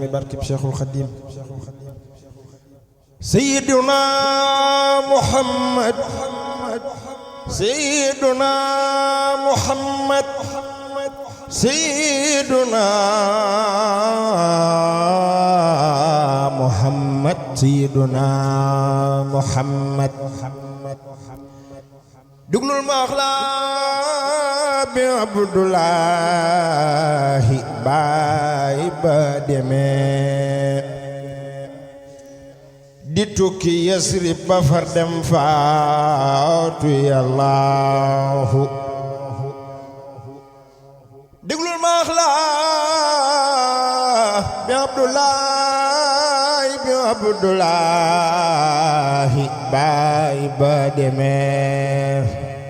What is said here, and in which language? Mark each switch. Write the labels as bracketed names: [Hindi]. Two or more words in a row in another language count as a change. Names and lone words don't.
[Arabic] بركب شيخ الخديم سيدنا محمد سيدنا محمد سيدنا محمد سيدنا محمد [Wolof] duglul ma wax la bi Abdullahi baay ba demee di tukki Yasrib ba far dem faatu yàllaahu duglul ma wax la bi Abdullahi baay ba demee